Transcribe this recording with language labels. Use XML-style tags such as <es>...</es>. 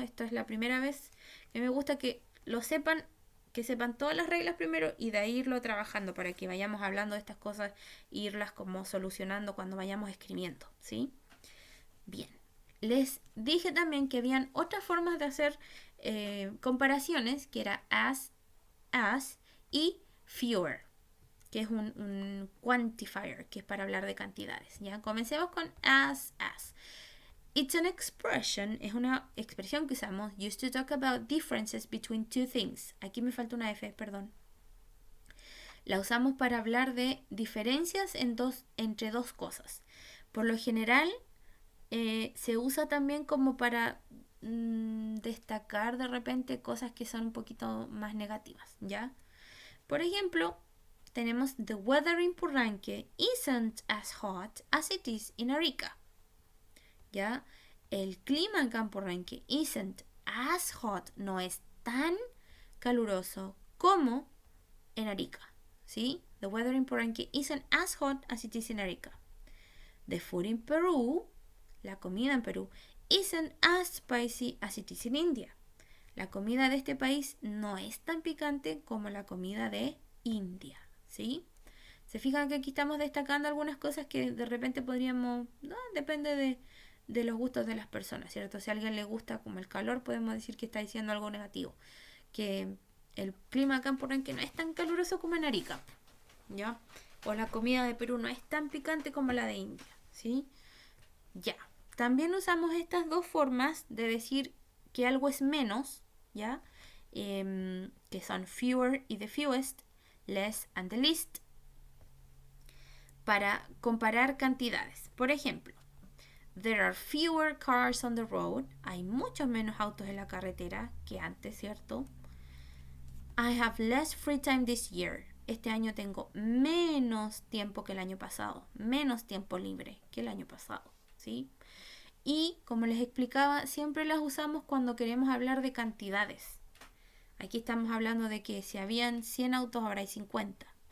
<es>Esto es la primera vez que me gusta que lo sepan, que sepan todas las reglas primero y de ahí irlo trabajando para que vayamos hablando de estas cosas e irlas como solucionando cuando vayamos escribiendo, ¿sí? Bien. Les dije también que habían otras formas de hacer comparaciones, que era as y fewer, que es un quantifier, que es para hablar de cantidades. ¿Ya? Comencemos con as.</es> <en>It's an expression, es una expresión que usamos used to talk about differences between two things.</en> <es>Aquí me falta una F, perdón. La usamos para hablar de diferencias entre dos cosas. Por lo general, se usa también como para destacar de repente cosas que son un poquito más negativas, ¿ya?</es> <en>Por ejemplo, tenemos the weather in Purranque isn't as hot as it is in Arica.</en> <es>¿Ya? El clima en Campo Purranque isn't as hot, no es tan caluroso como en Arica. ¿Sí?</es> <en>The weather in Purranque isn't as hot as it is in Arica. The food in Peru, la comida en Perú, isn't as spicy as it is in India.</en> <es>La comida de este país no es tan picante como la comida de India, ¿sí? Se fijan que aquí estamos destacando algunas cosas que de repente podríamos, no, depende de los gustos de las personas, ¿cierto? Si a alguien le gusta como el calor, podemos decir que está diciendo algo negativo, que el clima acá en Purranque no es tan caluroso como en Arica, ¿ya? O la comida de Perú no es tan picante como la de India, ¿sí? Ya. También usamos estas dos formas de decir que algo es menos, ¿ya? Que son fewer y the fewest, less and the least, para comparar cantidades.</es> <en>Por ejemplo, there are fewer cars on the road.</en> <es>Hay muchos menos autos en la carretera que antes, ¿cierto?</es> <en>I have less free time this year.</en> <es>Este año tengo menos tiempo que el año pasado. Menos tiempo libre que el año pasado, ¿sí? Y, como les explicaba, siempre las usamos cuando queremos hablar de cantidades. Aquí estamos hablando de que si habían 100 autos, ahora hay 50.</es>